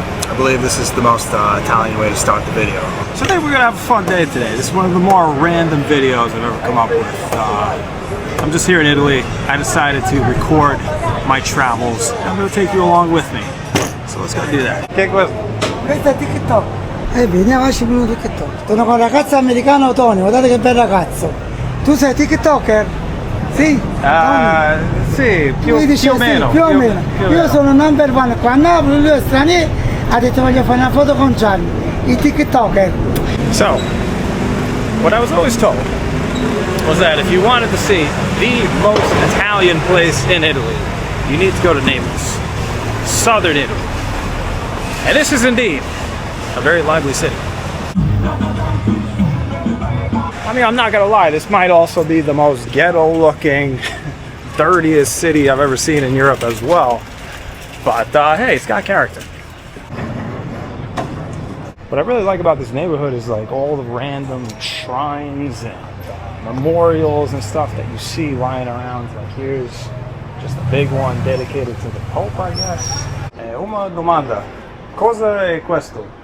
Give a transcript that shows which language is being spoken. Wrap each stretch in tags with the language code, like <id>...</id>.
<en>I believe this is the most Italian way to start the video. So I think we're gonna have a fun day today. This is one of the more random videos I've ever come up with. I'm just here in Italy. I decided to record my travels. I'm gonna take you along with me. So let's go do that.</en> <it>Che questo? Questo è TikTok. Veniamo a TikTok. Sono con un ragazzo americano, Tony. Guardate che bel ragazzo. Tu sei TikToker? Sì? Sì, più o meno. Più o meno. Io sono</it> <en>number one.</en> <it>Qua a Napoli lui è straniero. Ha detto voglio fare una foto con Gianni. I TikToker.</it> <en>So, what I was always told was that if you wanted to see the most Italian place in Italy, you need to go to Naples, southern Italy. And this is indeed a very lively city. I mean, I'm not gonna lie, this might also be the most ghetto-looking, dirtiest city I've ever seen in Europe as well. But hey, it's got character. What I really like about this neighborhood is like all the random shrines and memorials and stuff that you see lying around. Like here's just a big one dedicated to the Pope, I guess.</en> <it>Una domanda, cosa è questo?</it>